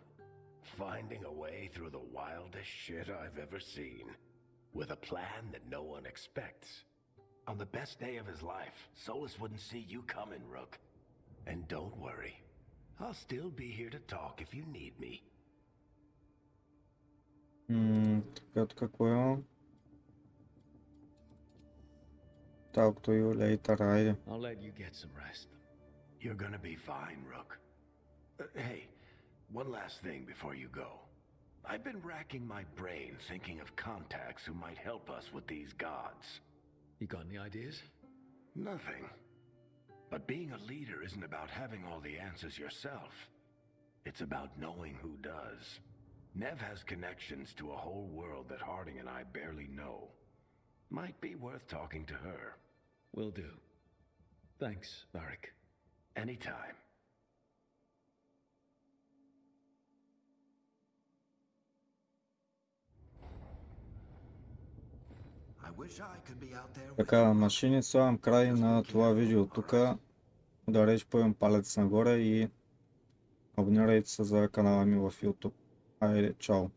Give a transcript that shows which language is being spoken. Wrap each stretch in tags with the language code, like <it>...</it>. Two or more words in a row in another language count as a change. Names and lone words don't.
<en>Finding a way through the wildest shit I've ever seen. With a plan that no one expects. On the best day of his life, Solus wouldn't see you coming, Rook. And don't worry. I'll still be here to talk if you need me.</en> <bg>Така, какво имам?</bg> <en>Talk to you later, айде. I'll let you get some rest. You're gonna be fine, Rook. Hey, one last thing before you go. I've been racking my brain thinking of contacts who might help us with these gods. You got any ideas? Nothing. But being a leader isn't about having all the answers yourself. It's about knowing who does. Nev has connections to a whole world that Harding and I barely know. Might be worth talking to her. Will do. Thanks, Varric. Anytime.</en> <bg>Така, машини, слагам край на това видео тук. Ударете първен палец нагоре и абонирайте се за канала ми в YouTube. Айде, чао!</bg>